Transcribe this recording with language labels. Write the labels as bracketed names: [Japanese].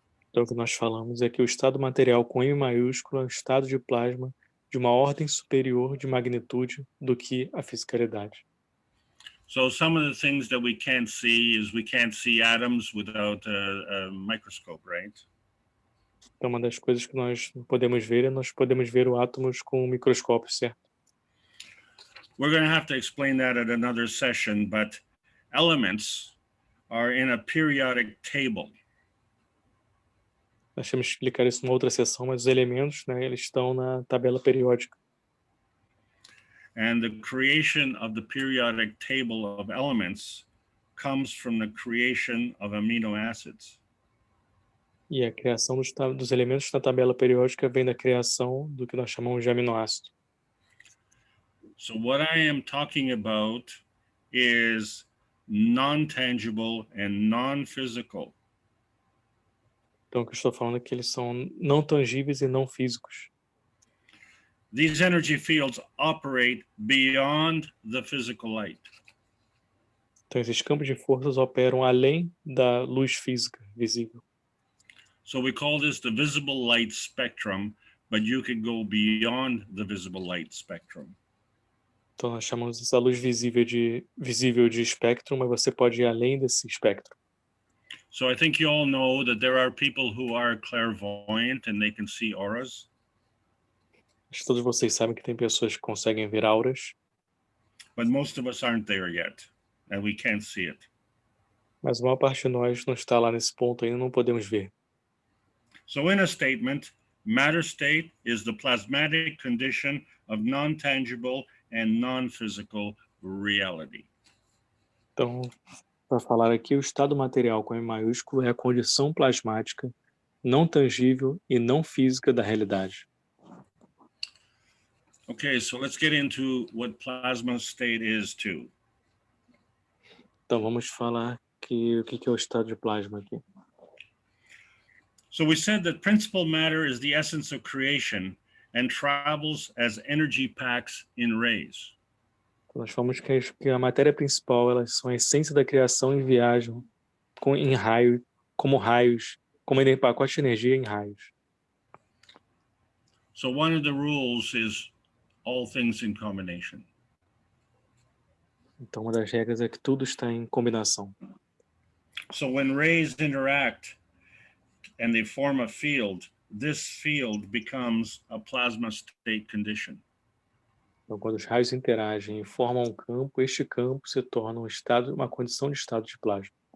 [Portuguese] Então, o que nós falamos é que o estado material com M maiúsculo é um estado de plasma de uma ordem superior de magnitude do que a fisicalidade. [English] So some of the things that we can't see is we can't see atoms without a microscope, right? [Portuguese] Então, uma das coisas que nós não podemos ver é nós podemos ver os átomos com um microscópio, certo? [English] We're going to have to explain that at another session, but elements are in a periodic table. [Portuguese] Nós temos que explicar isso numa outra sessão, mas os elementos, né, eles estão na tabela periódica. [English] And the creation of the periodic table of elements comes from the creation of amino acids. [Portuguese] E a criação dos elementos na tabela periódica vem da criação do que nós chamamos de aminoácido. [English] So what I am talking about is non-tangible and non-physical. [Portuguese] Então, o que eu estou falando é que eles são não tangíveis e não físicos. [English] These energy fields operate beyond the physical light. [Portuguese] Então, esses campos de forças operam além da luz física visível. [English] So we call this the visible light spectrum, but you can go beyond the visible light spectrum. [Portuguese] Então, nós chamamos essa luz visível de espectro, mas você pode ir além desse espectro. [English] So I think you all know that there are people who are clairvoyant and they can see auras. [Portuguese] Acho que todos vocês sabem que tem pessoas que conseguem ver auras. [English] But most of us aren't there yet, and we can't see it. [Portuguese] Mas a maior parte de nós não está lá nesse ponto ainda, não podemos ver. [English] So in a statement, matter state is the plasmatic condition of non-tangible and non-physical reality. [Portuguese] Então, para falar aqui, o estado material com M maiúsculo é a condição plasmática não tangível e não física da realidade. [English] Okay, so let's get into what plasma state is too. [Portuguese] Então vamos falar o que é o estado de plasma aqui. [English] So we said that principal matter is the essence of creation and travels as energy packs in rays. [Portuguese] Nós falamos que a matéria principal, elas são a essência da criação e viajam em raio, como raios, como pacote de energia em raios. [English] So one of the rules is all things in combination. [Portuguese] Então uma das regras é que tudo está em combinação. [English] So when rays interact and they form a field, this field becomes a plasma state condition. [Portuguese] Então, quando os raios interagem e formam um campo, este campo se torna uma condição de estado de plasma.